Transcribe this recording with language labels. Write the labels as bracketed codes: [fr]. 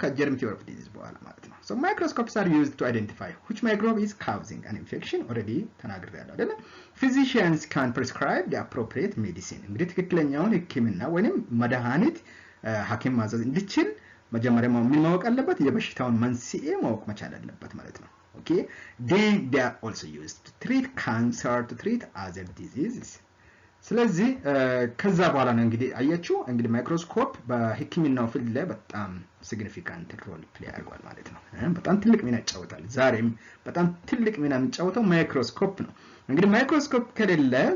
[am] ከጀርም ቲዮሪ ኦፍ ዲዚዝ በኋላ ማለት ነው። [en] So microscopes are used to identify which microbe is causing an infection. Already [am] ተናግሬያለሁ አይደል? [en] Physicians can prescribe the appropriate medicine. [am] እንግዲህ ትክክለኛውን ህክምና ወይንም መድኃኒት ሐኪም ማዘዝ እንዲችል መጀመሪያ ምን ማወቅ አለበት? የበሽታውን መንስኤ ማወቅ መቻል አለበት ማለት ነው። [en] Okay, then they are also used to treat cancer, to treat other diseases. [am] ስለዚህ ከዛ በኋላ ነው እንግዲህ አያችሁ እንግዲህ ማይክሮስኮፕ በህክምናው ፊልድ ላይ በጣም ሲግኒፊካንት ሮል ፕሌይ አድርጓል ማለት ነው። በጣም ትልቅ ሚና ይጫወታል። ዛሬም በጣም ትልቅ ሚና የሚጫወተው ማይክሮስኮፕ ነው። እንግዲህ ማይክሮስኮፕ ከሌለ